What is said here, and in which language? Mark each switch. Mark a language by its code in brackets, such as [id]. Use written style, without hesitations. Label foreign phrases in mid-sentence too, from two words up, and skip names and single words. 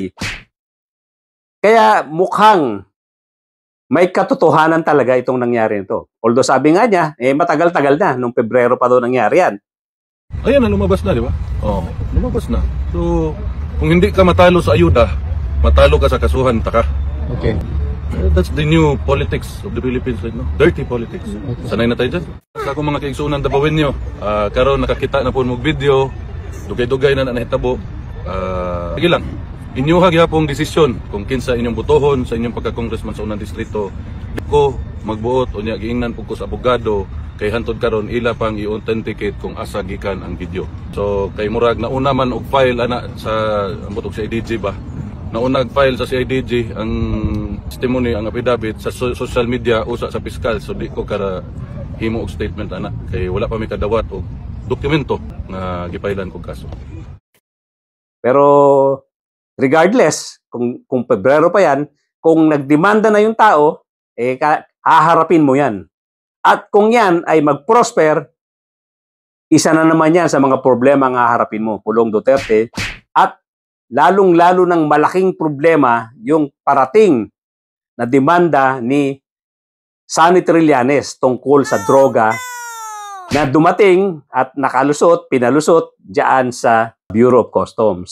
[tl] Kaya mukhang may katotohanan talaga itong nangyari nito. Although sabi nga niya, matagal-tagal na, nung Pebrero pa daw nangyari yan. Ayan na, lumabas na, di ba? Oo, lumabas na. So, kung hindi ka matalo sa ayuda, matalo ka sa kasuhan, taka. Okay. [en] That's the new politics of the Philippines right now. Dirty politics. [tl] Okay. Sanay na tayo dyan. [ceb] Sa akong mga kaigsunan, dabawin nyo. Karon nakakita na po mong video, dugay-dugay na nahitabo. Sige lang. Inyuha gyapong desisyon kung kinsa inyong butohon sa inyong pagka-congressman sa unang distrito. Ko magbuot o niya giingnan pugko sa abogado kay hantod karon ila pang i-authenticate kung asa gikan ang video. So kay murag nauna man og file ana sa ambot sa IDG ba. Nauna og file sa CIDG ang testimony ang affidavit sa social media usa sa piskal, so di ko kara himo og statement ana kay wala pa mi kadawat og dokumento nga gipailan kog kaso. [tl] Pero regardless, kung Pebrero pa yan, kung nagdemanda na yung tao, haharapin mo yan. At kung yan ay mag-prosper, isa na naman yan sa mga problema ang haharapin mo, Pulong Duterte. At lalong-lalo ng malaking problema yung parating na demanda ni Sonny Trillanes tungkol sa droga na dumating at pinalusot dyan sa Bureau of Customs.